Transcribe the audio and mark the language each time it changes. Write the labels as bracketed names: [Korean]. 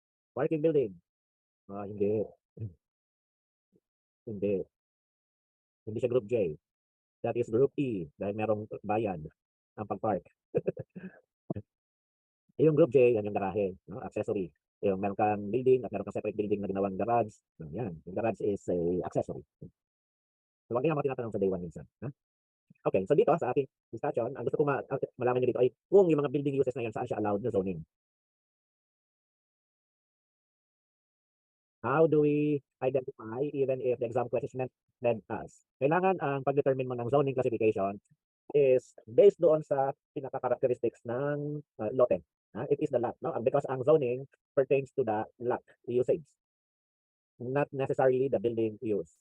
[Filipino] Parking building. Hindi. Hindi. Hindi siya Group J. [English] That is Group E [Filipino] dahil merong bayad ang pag-park. Yung Group J, yan yung garahe, no? Accessory. Yung meron kang building at meron kang separate building na ginawang garage. Yan. [English] Yung garage is a accessory. [Filipino] So, wag niyo mga tinatanong sa day 1 minsan. Ha? Okay, so dito sa ating discussion, ang gusto ko malaman nyo dito ay kung yung mga building uses na yan saan siya allowed na zoning. [English] How do we identify even if the exam question meant us? [Filipino] Kailangan ang pag-determine mo ng zoning classification is based doon sa pinaka-characteristics ng lote. [English] It is the lot, no? Because ang zoning pertains to the lot usage, not necessarily the building use.